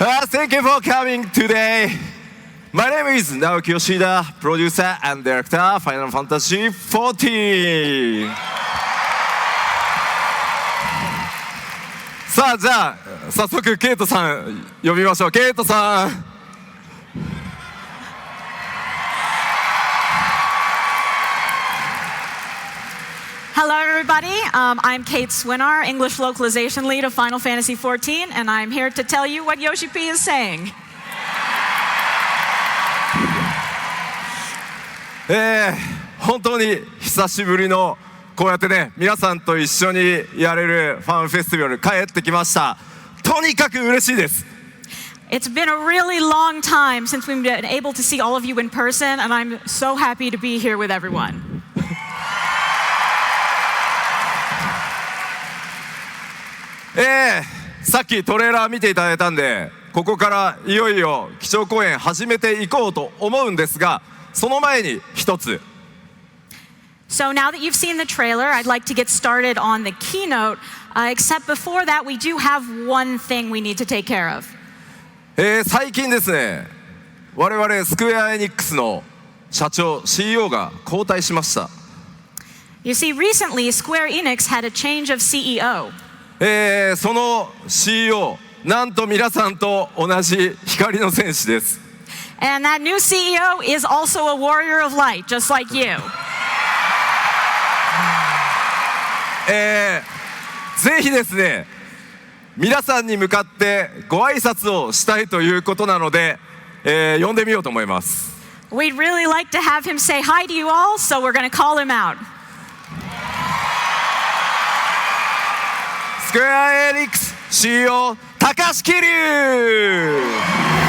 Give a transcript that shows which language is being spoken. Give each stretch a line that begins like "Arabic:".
English: Thank you for coming today. My name is Naoki Yoshida, producer and director Final Fantasy XIV.
Japanese: さあ、じゃあ早速ケイトさん呼びましょう。ケイトさん。
English: Hello, everybody. I'm Kate Swinar, English localization lead of Final Fantasy XIV, and I'm here to tell you what Yoshi P is saying.
Japanese: 本当に久しぶりのこうやってね、皆さんと一緒にやれるファンフェスティバル帰ってきました。とにかく嬉しいです。
English: It's been a really long time since we've been able to see all of you in person, and I'm so happy to be here with everyone.
Japanese: さっきトレーラー見ていただいたんで、ここからいよいよ基調講演始めていこうと思うんですが、その前に一つ。
English: So now that you've seen the trailer, I'd like to get started on the keynote, except before that, we do have one thing we need to take care of.
Japanese: 最近ですね、我々スクエアエニックスの社長 CEO が交代しました。
English: You see, recently Square Enix had a change of CEO.
Japanese: その CEO、なんと皆さんと同じ光の戦士です。
English: And that new CEO is also a warrior of light, just like you.
Japanese: ぜひですね、皆さんに向かってご挨拶をしたいということなので、呼んでみようと思います。
English: We'd really like to have him say hi to you all, so we're going to call him out.
Japanese: スクエアエニックス CEO 高橋桐生。